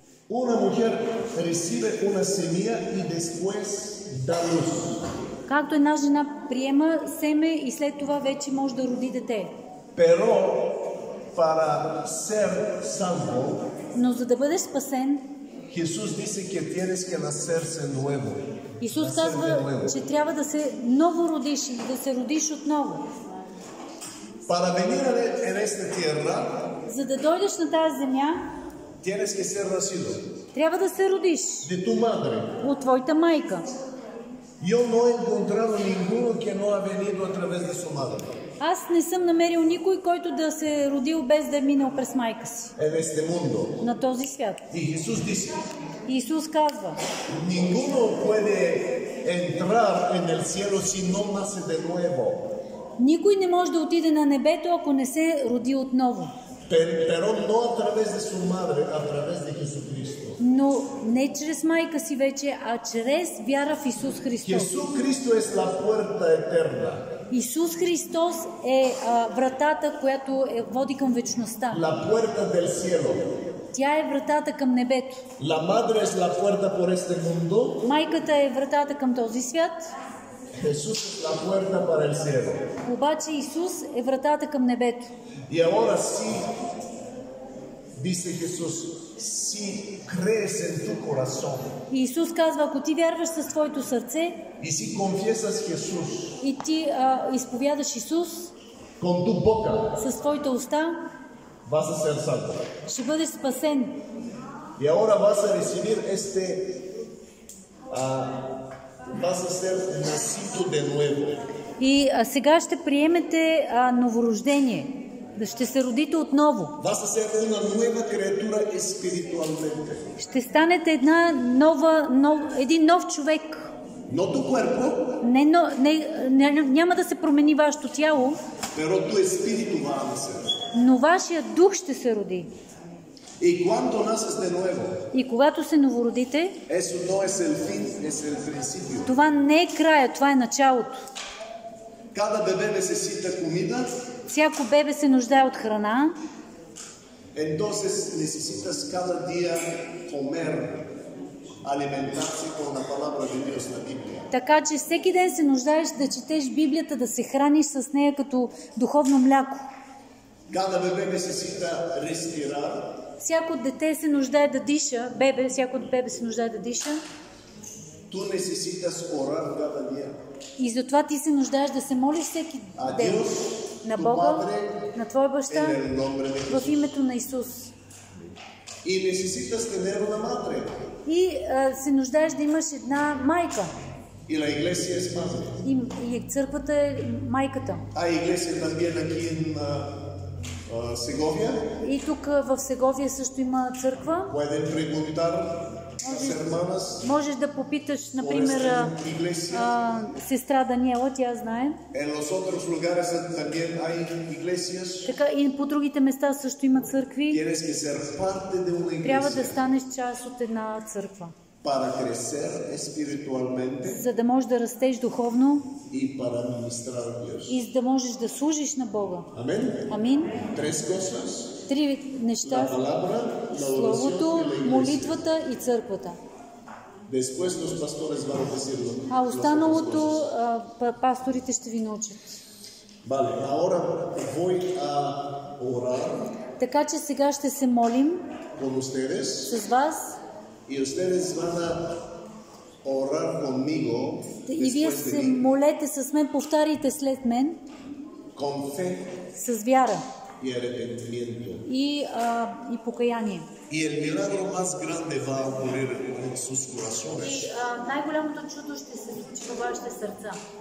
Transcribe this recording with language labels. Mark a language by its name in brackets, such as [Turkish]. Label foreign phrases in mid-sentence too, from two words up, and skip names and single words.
[Spanish] Una mujer recibe una semilla y después da luz. [Bulgarian] Както една жена приема семе и след това вече може да роди дете. [Spanish] Pero para ser salvo, [Bulgarian] Но за да бъдеш спасен, [Spanish] Jesús dice que tienes que nacerse nuevo. [Bulgarian] Исус казва, че трябва да се ново родиш или да се родиш отново. [Spanish] Para venir en esta tierra, [Bulgarian] За да дойдеш на тази земя, [Spanish] tienes que ser nacido [Bulgarian] трябва да се родиш [Spanish] de tu madre. [Bulgarian] от твоята майка. [Spanish] Yo no he encontrado ninguno que no ha venido a través de su madre. [Bulgarian] Аз не съм намерил никой, който да се е родил без да е минал през майка си [Spanish] En este mundo. [Bulgarian] на този свят. [Spanish] Y Jesús dice, [Bulgarian] Исус казва, [Spanish] ninguno puede entrar en el cielo si no nace de nuevo. [Bulgarian] никой не може да отиде на небето, ако не се роди отново. [Spanish] Pero no a través de su madre, a través de Jesucristo. [Bulgarian] Но не чрез майка си вече, а чрез вяра в Исус Христос. [Spanish] Jesucristo es la puerta eterna. [Bulgarian] Исус Христос е вратата, която води към вечността. [Spanish] La puerta del cielo. [Bulgarian] Тя е вратата към небето. [Spanish] La madre es la puerta por este mundo. [Bulgarian] Майката е вратата към този свят. [Spanish] Jesús es la puerta para el cielo. [Bulgarian] Обаче Исус е вратата към небето. [Spanish] Y ahora sí, dice Jesús, si crees en tu corazón [Bulgarian] И Исус казва, ако ти вярваш със твоето сърце [Spanish] y si confiesas Jesús [Bulgarian] и ти изповядаш Исус [Spanish] con tu boca, [Bulgarian] със твоята уста, [Spanish] vas a ser salvo. [Bulgarian] ще бъдеш спасен. [Spanish] Y ahora vas a recibir vas a ser nacido de nuevo. [Bulgarian] И сега ще приемете новорождение. Ще се родите отново. [Spanish] Vas a ser una nueva criatura espiritualmente. [Bulgarian] Ще станете един нов човек. [Spanish] No tu cuerpo, [Bulgarian] Няма да се промени вашето тяло, [Spanish] pero tu espíritu va a nacer. [Bulgarian] но вашия дух ще се роди. [Spanish] Y cuando naces de nuevo, [Bulgarian] И когато се новородите, [Spanish] eso no es el fin, es el principio. [Bulgarian] това не е края, това е началото. [Spanish] Cada bebé necesita comida. [Bulgarian] Всяко бебе се нуждае от храна. [Spanish] Entonces necesitas cada día comer, alimentarse con la palabra de Dios, la Biblia. [Bulgarian] Така че всеки ден се нуждаеш да четеш Библията, да се храниш с нея като духовно мляко. [Spanish] Cada bebé necesita respirar. [Bulgarian] Всяко дете се нуждае да диша, всяко бебе се нуждае да диша. [Spanish] Tú necesitas orar cada día. [Bulgarian] И затова ти се нуждаеш да се молиш всеки ден на Бога, на твоя баща, в името на Исус. [Spanish] Y necesitas tener una madre. [Bulgarian] И се нуждаеш да имаш една майка. [Spanish] Y la iglesia es madre. [Bulgarian] И църквата е майката. [Spanish] Hay iglesia también aquí en Segovia. [Bulgarian] И тук в Сеговия също има църква. [Spanish] Pueden preguntar las hermanas. [Bulgarian] Можеш да попиташ, например, сестра Даниела, тя знае. [Spanish] En los otros lugares también hay iglesias. [Bulgarian] Така и по другите места също има църкви. [Spanish] Tienes que ser parte de una iglesia. [Bulgarian] Трябва да станеш част от една църква. [Spanish] Para crecer espiritualmente. [Bulgarian] За да можеш да растеш духовно. [Spanish] Y para ministrar a Dios. [Bulgarian] И за да можеш да служиш на Бога. Амин. Амин. [Spanish] Tres cosas. [Bulgarian] Три неща. Словото, молитвата и църквата. [Spanish] Después los pastores van a decirlo. [Bulgarian] А останалото пасторите ще ви научат. [Spanish] Vale, ahora voy a orar. [Bulgarian] Така че сега ще се молим [Spanish] con ustedes. [Bulgarian] С вас. [Spanish] Y ustedes van a orar conmigo. [Bulgarian] И вие се молете с мен, повтаряйте след мен. [Spanish] Con fe. [Bulgarian] С вяра. [Spanish] Y arrepentimiento. [Bulgarian] И покаяние. [Spanish] Y el milagro más grande va a ocurrir en sus corazones. [Bulgarian] И най-голямото чудо ще се случи във вашите сърца.